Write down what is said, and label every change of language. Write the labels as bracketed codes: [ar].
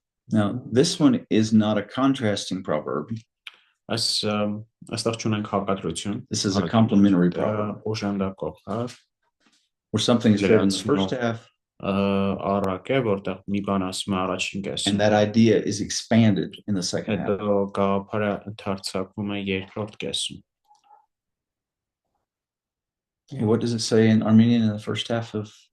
[en] Now, this one is not a contrasting proverb. [hy] Այստեղ չունենք հակադրություն։ [en] This is a complementary proverb. [hy] Օժանդակող, հա, [en] Where something is said in the first half, [hy] առակ է, որտեղ մի բան ասում է առաջին կեսում։ [en] and that idea is expanded in the second half. [hy] Հետո գաղափարը ընդարձակվում է երկրորդ կեսում։ [en] Okay, what does it say in Armenian in the first half of?